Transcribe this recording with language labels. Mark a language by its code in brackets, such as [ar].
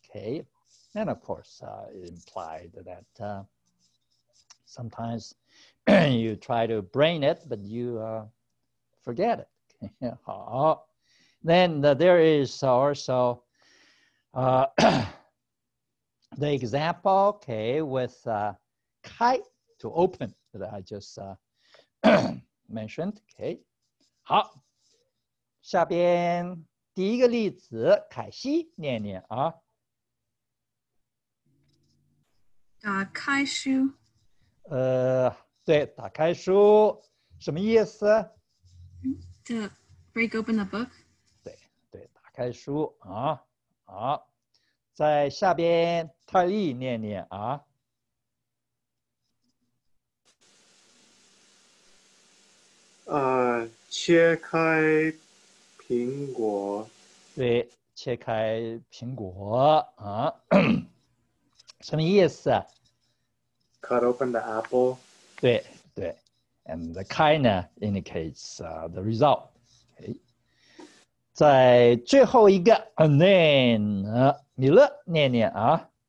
[en] Okay, and of course, it implied that sometimes you try to bring it, but you forget it. [zh] 好， [en] then there is also the example, okay, with 开 to open that I just mentioned. Okay. [zh] 好，下边第一个例子，凯西念念啊。打开书。对，打开书，什么意思 [en] ？To break open the book. [zh] 对对，打开书啊。好，在下边泰利念念啊。切开苹果。对，切开苹果啊，什么意思 [en] ？Cut open the apple. [zh] 对对 [en] ，and the 开呢 indicates the result. Okay. [zh] 在最后一个 [en] and then [zh] 米勒念念啊。